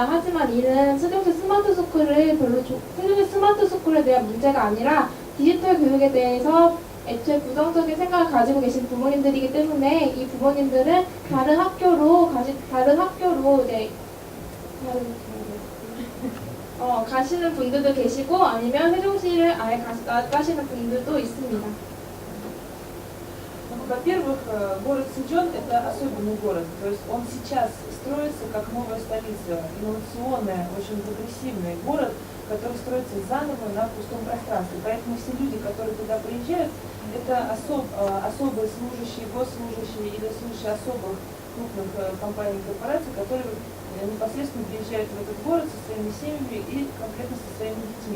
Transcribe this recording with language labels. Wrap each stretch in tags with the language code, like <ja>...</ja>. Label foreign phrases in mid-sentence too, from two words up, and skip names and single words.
<ko>하지만 이는 세종시 스마트 스쿨에 대한 문제가 아니라 디지털 교육에 대해서 애초에 부정적인 생각을 가지고 계신 부모님들이기 때문에 이 부모님들은 다른 학교로 이제 가시는 분들도 계시고 아니면 세종시를 아예 가시는 분들도 있습니다.</ko> <ru>Во-первых, город Сычуань – это особенный город, то есть он сейчас строится как новая столица, инновационная, очень прогрессивный город, который строится заново на пустом пространстве. Поэтому все люди, которые туда приезжают, это особые служащие, госслужащие или служащие особых крупных компаний, корпораций, которые непосредственно приезжают в этот город со своими семьями и конкретно со своими детьми.</ru>